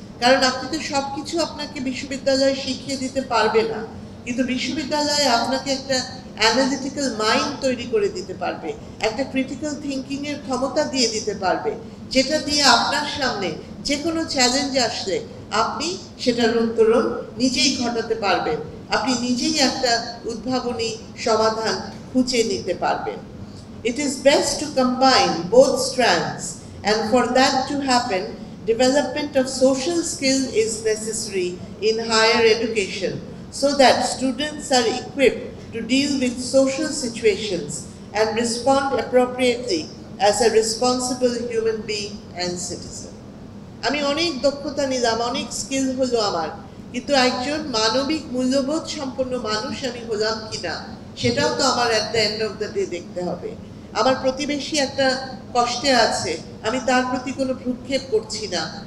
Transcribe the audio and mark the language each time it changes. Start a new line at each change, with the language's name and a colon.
Bangla: কারণ আপনি তো সব কিছু আপনাকে বিশ্ববিদ্যালয়ে শিখিয়ে দিতে পারবে না, কিন্তু বিশ্ববিদ্যালয়ে আপনাকে একটা অ্যানালিটিক্যাল মাইন্ড তৈরি করে দিতে পারবে, একটা ক্রিটিক্যাল থিঙ্কিংয়ের ক্ষমতা দিয়ে দিতে পারবে, যেটা দিয়ে আপনার সামনে যে কোনো চ্যালেঞ্জ আসলে আপনি সেটার উত্তরণ নিজেই ঘটাতে পারবেন, আপনি নিজেই একটা উদ্ভাবনী সমাধান খুঁজে নিতে পারবেন।
English: It is best to combine both strands, and for that to happen, development of social skill is necessary in higher education, so that students are equipped to deal with social situations and respond appropriately as a responsible human being and citizen.
Bangla: আমি অনেক দক্ষতা নিলাম, অনেক skill হলো আমার, কিন্তু একজন মানবিক মূল্যবোধ সম্পন্ন মানুষ আমি হলাম কিনা সেটাও তো আমার
English: at the end of the day
Bangla: দেখতে হবে। আমার প্রতিবেশী একটা কষ্টে আছে, আমি তার প্রতি কোনো ভ্রুক্ষেপ করছি না।